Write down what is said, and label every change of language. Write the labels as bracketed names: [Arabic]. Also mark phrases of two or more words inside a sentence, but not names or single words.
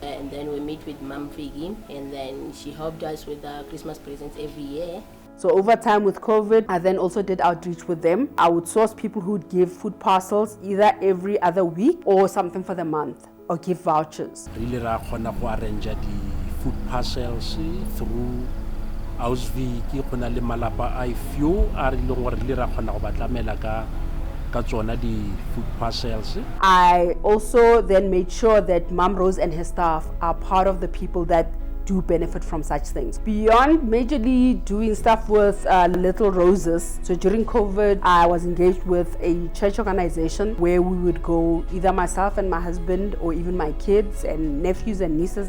[English] And then we meet with Mom Vicky, and then she helped us with the Christmas presents every year. So over time with COVID, I then also did outreach with them. I would source people who would give food parcels either every other week or something for the month, or give vouchers. [Tswana] Really ra khona go arrange [English] the food parcels through [Tswana] Ausviki gona le malapa [English] a few [Tswana] a re leng gore really ra khona go batlamela ka tsona di [English] food parcels. I also then made sure that Mom Rose and her staff are part of the people that do benefit from such things. Beyond majorly doing stuff with Little Roses, so during COVID, I was engaged with a church organization where we would go, either myself and my husband or even my kids and nephews and nieces.